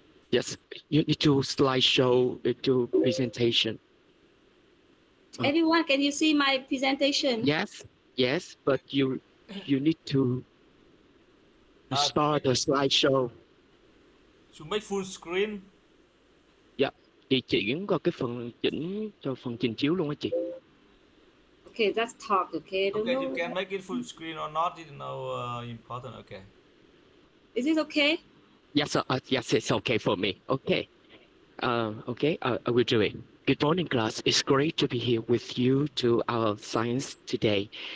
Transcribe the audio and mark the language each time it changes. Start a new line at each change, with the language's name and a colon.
English: Yes, you need to slideshow to presentation. Everyone, can you see my presentation? Yes, but you need to start the slideshow. To make full screen.
Vietnamese: Dạ, thì chuyển qua cái phần chỉnh cho phần trình chiếu luôn á chị.
English: Okay, let's talk. Okay, Okay, you can make it full screen or not. It's no important. Okay. Is it okay? Yes, yes, it's okay for me. Okay. Okay, I will do it. Good morning, class. It's great to be here with you to our science today.